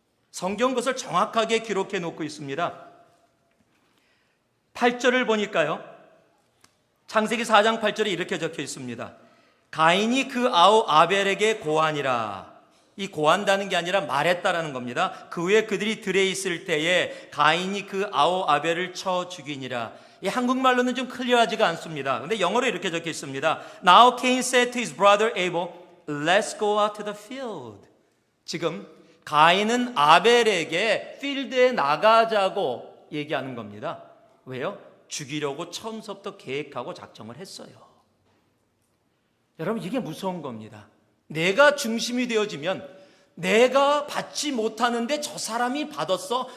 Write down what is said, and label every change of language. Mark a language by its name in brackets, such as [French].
[Korean] 성경 그것을 정확하게 기록해 놓고 있습니다. 8절을 보니까요, 창세기 4장 8절에 이렇게 적혀 있습니다. 가인이 그 아우 아벨에게 고하니라. 이 고한다는 게 아니라 말했다라는 겁니다. 그 후에 그들이 들에 있을 때에 가인이 그 아우 아벨을 쳐 죽이니라. 이 한국말로는 좀 클리어하지가 않습니다. 그런데 영어로 이렇게 적혀 있습니다. [English] Now Cain said to his brother Abel, Let's go out to the field. [Korean] 지금 가인은 아벨에게 필드에 나가자고 얘기하는 겁니다. 왜요? 죽이려고 처음부터 계획하고 작정을 했어요. 여러분, 이게 무서운 겁니다. 내가 중심이 되어지면 내가 받지 못하는데 저 사람이 받았어?